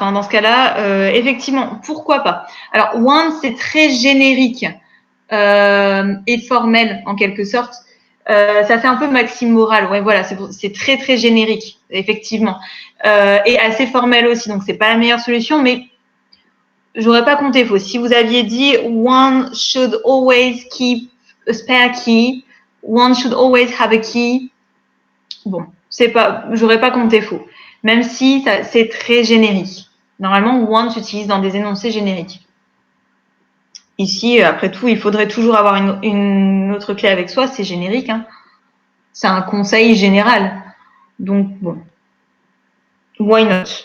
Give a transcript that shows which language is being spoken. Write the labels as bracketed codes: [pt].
[fr] Hein. Dans ce cas-là, effectivement, pourquoi pas? Alors, one, c'est très générique et formel en quelque sorte. Ça fait un peu maxime moral. Ouais, voilà, c'est très très générique, effectivement, et assez formel aussi. Donc, c'est pas la meilleure solution, mais j'aurais pas compté faux. Si vous aviez dit [en] one should always keep a spare key. One should always have a key. [fr] Bon, j'aurais pas compté faux. Même si c'est très générique. Normalement, one s'utilise dans des énoncés génériques. Ici, après tout, il faudrait toujours avoir une autre clé avec soi. C'est générique. Hein. C'est un conseil général. Donc, bon. [en] Why not?